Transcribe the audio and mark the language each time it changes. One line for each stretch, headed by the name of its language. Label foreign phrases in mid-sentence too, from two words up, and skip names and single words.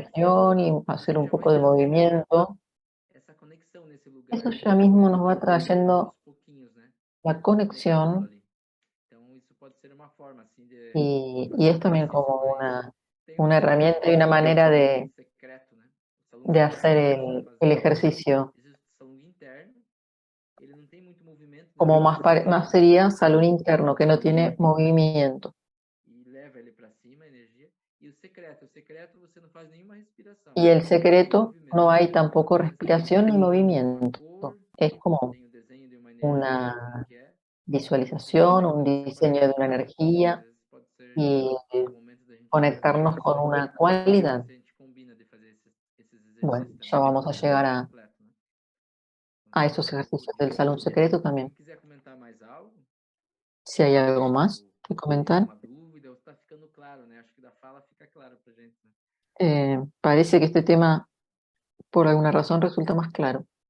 Portuguese: isso,
Spanish: región y hacer
Portuguese: isso
Spanish: un
Portuguese: já vai
Spanish: poco de
Portuguese: trazendo
Spanish: movimiento,
Portuguese: essa conexão nesse lugar,
Spanish: eso
Portuguese: né?
Spanish: ya
Portuguese: Você
Spanish: mismo
Portuguese: vai
Spanish: nos va trayendo
Portuguese: aos pouquinhos, né?
Spanish: la
Portuguese: Conectando
Spanish: conexión
Portuguese: ali. Então isso pode ser uma forma assim de
Spanish: y
Portuguese: fazer
Spanish: es
Portuguese: um
Spanish: también
Portuguese: exercício
Spanish: como
Portuguese: mais. Tem
Spanish: una
Portuguese: um
Spanish: herramienta y una manera
Portuguese: secreto, né? O salão
Spanish: de
Portuguese: secreto
Spanish: hacer
Portuguese: que dá para
Spanish: el
Portuguese: fazer.
Spanish: ejercicio,
Portuguese: Existe o salão interno, ele não tem muito movimento, né?
Spanish: como
Portuguese: Mas
Spanish: más,
Portuguese: você
Spanish: más sería salón
Portuguese: coloca
Spanish: interno, que no tiene movimiento.
Portuguese: e leva ele para cima, a energia. E o secreto você não faz nenhuma respiração.
Spanish: Y el
Portuguese: Tem
Spanish: secreto,
Portuguese: movimento.
Spanish: no hay tampoco
Portuguese: Mas ele
Spanish: respiración ni
Portuguese: tem uma
Spanish: movimiento.
Portuguese: cor,
Spanish: Es como
Portuguese: tem o desenho de uma energia,
Spanish: una
Portuguese: como que é.
Spanish: visualización, un diseño de una
Portuguese: Às
Spanish: energía
Portuguese: vezes pode ser
Spanish: y
Portuguese: o momento da gente
Spanish: conectarnos con una cualidad.
Portuguese: se a gente combina de fazer esses
Spanish: Bueno,
Portuguese: exercícios
Spanish: ya
Portuguese: também.
Spanish: vamos a llegar
Portuguese: Completo, né?
Spanish: a esos ejercicios del salón secreto
Portuguese: Se
Spanish: también.
Portuguese: quiser comentar mais algo,
Spanish: Si hay algo más que
Portuguese: tem
Spanish: comentar.
Portuguese: alguma dúvida, ou está ficando claro, né? Acho que da fala fica claro pra gente, né?
Spanish: Parece que este tema, por alguna razón, resulta más claro.